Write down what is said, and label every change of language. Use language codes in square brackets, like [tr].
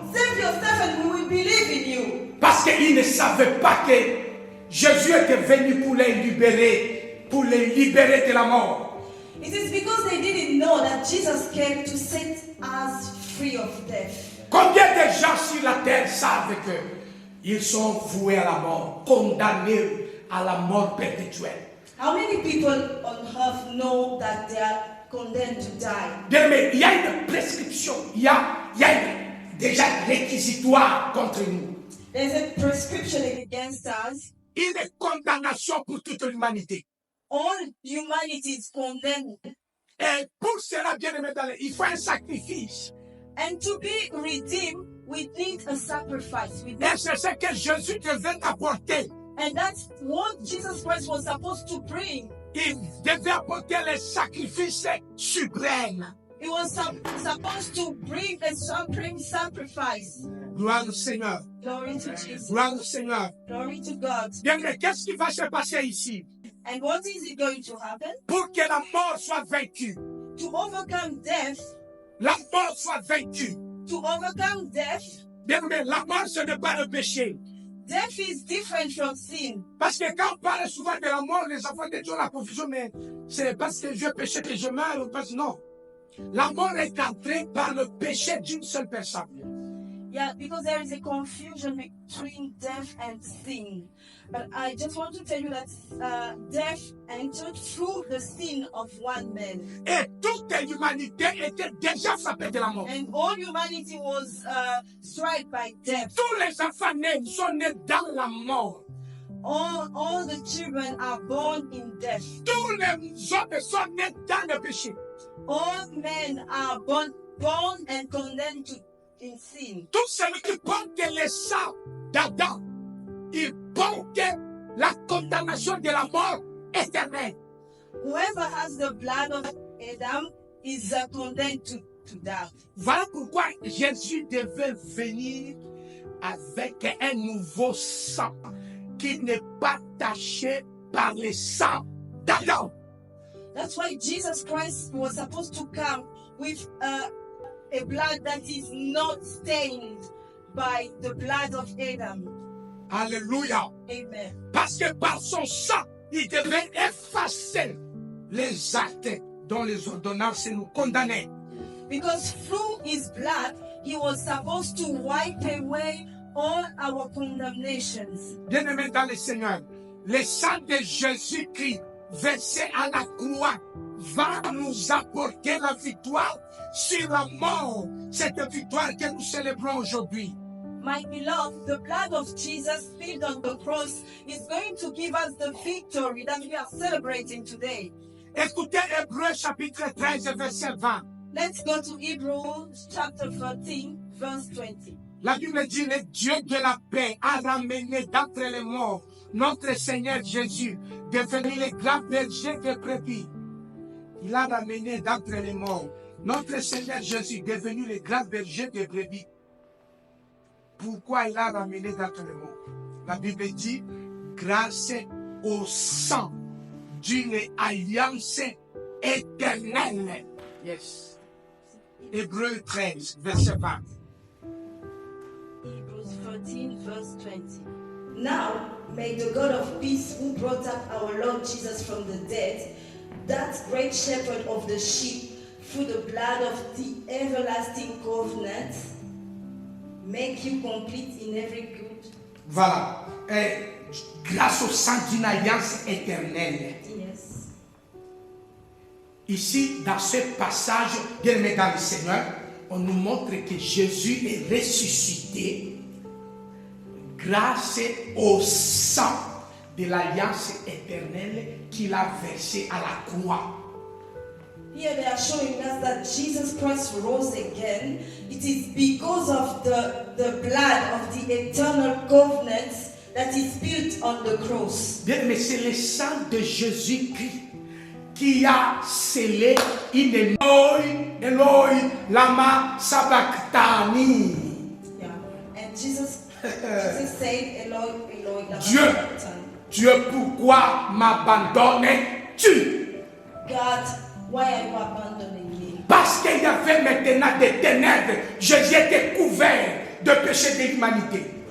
[en] Save yourself and we will believe in you. [fr] Parce qu'ils ne savaient pas que Jésus était venu pour les libérer de la mort. [en] It is because they didn't know that Jesus came to set us free of death. [fr] Combien de gens sur la terre savent qu'ils sont voués à la mort, condamnés à la mort perpétuelle? [en] How many people on earth know that they are condemned to die? [fr] Bien, mais il y a une prescription, il y a déjà réquisitoire contre nous. [en] There's a prescription against us. [fr] Une condamnation pour toute l'humanité. [en] All humanity is condemned. [fr] Et pour cela, bien aimé, il faut un sacrifice. [en] And to be redeemed, we need a sacrifice. We [fr] Et [en] need, [fr] c'est ce que Jésus devait apporter. [en] and that's what Jesus Christ was supposed to bring. [fr] Il devait apporter les sacrifices suprêmes. [en] He was supposed to bring a supreme sacrifice. [fr] Gloire au Seigneur. [en] Glory to Jesus. [fr] Gloire au Seigneur. [en] Glory to God. [fr] Bien, mais qu'est-ce qui va se passer ici? [en] And what is it going to happen? [fr] Pour que la mort soit vaincue. [en] To overcome death, [fr] La mort soit vaincue. [en] to overcome death, [fr] Bien, mais la mort, ce n'est pas le péché. [en] Death is different from sin. [fr] Parce que quand on parle souvent de la mort, les enfants de Dieu ont la confusion, mais c'est parce que je péché que je meurs ou parce que non. La mort est entrée par le péché d'une seule personne. [en] Yeah, because there is a confusion between death and sin. But I just want to tell you that death entered through the sin of one man. [fr] Et toute l'humanité était déjà frappée de la mort. [en] And all humanity was struck by death. [fr] Tous les enfants nés sont nés dans la mort. [en] All the children are born in death. [fr] Tous les hommes sont nés dans le péché. [en] All men are born and condemned in sin. [fr] Tous ceux qui portent le sang d'Adam, ils portent la condamnation de la mort éternelle. [en] Whoever has the blood of Adam is condemned to death. [fr] Voilà pourquoi Jésus devait venir avec un nouveau sang qui n'est pas taché par le sang d'Adam. [en] That's why Jesus Christ was supposed to come with a blood that is not stained by the blood of Adam. [fr] Alléluia. [en] Amen. [fr] Parce que par son sang, il devait effacer les actes dont les ordonnances nous condamnaient. [en] Because through his blood, he was supposed to wipe away all our condemnations. [fr] Bien-aimés dans le Seigneur, le sang de Jésus-Christ versé à la croix va nous apporter la victoire sur la mort, cette victoire que nous célébrons aujourd'hui. [en] My beloved, the blood of Jesus spilled on the cross is going to give us the victory that we are celebrating today. [fr] Écoutez Hébreux chapitre 13 verset 20. [en] Let's go to Hebrews chapter 13, verse 20. [fr] La Bible dit, le Dieu de la paix a ramené d'entre les morts notre Seigneur Jésus, devenu le grand berger des brebis. Il a ramené d'entre les morts notre Seigneur Jésus, devenu le grand berger des brebis. Pourquoi il a ramené d'entre les morts? La Bible dit, grâce au sang d'une alliance éternelle. [en] Yes. [fr] Hébreux 13, verset 20. [en] Hebrews 13, verse 20. Now, may the God of peace, who brought up our Lord Jesus from the dead, that great shepherd of the sheep, through the blood of the everlasting covenant, make you complete in every good. [fr] Voilà. Grâce au sang d'une alliance éternelle. [en] Yes. [fr] Ici, dans ce passage, bien-aimés dans le Seigneur, on nous montre que Jésus est ressuscité grâce au sang de l'alliance éternelle qu'il a versé à la croix. [en] Here they are showing us that Jesus Christ rose again. It is because of the blood of the eternal covenant that is built on the cross. [fr] Bien, mais c'est le sang de Jésus-Christ qui a scellé une [arc] Eloi, lama sabachthani. [en] Yeah. And Jesus said, [arc] Eloi, Eloi, lama [fr] Dieu, [arc] sabachthani. [fr] Dieu, pourquoi m'abandonnes-tu? [en] God, why are you abandoning me? [fr] Parce qu'il y avait maintenant des ténèbres, Jésus était couvert de péché de l'humanité.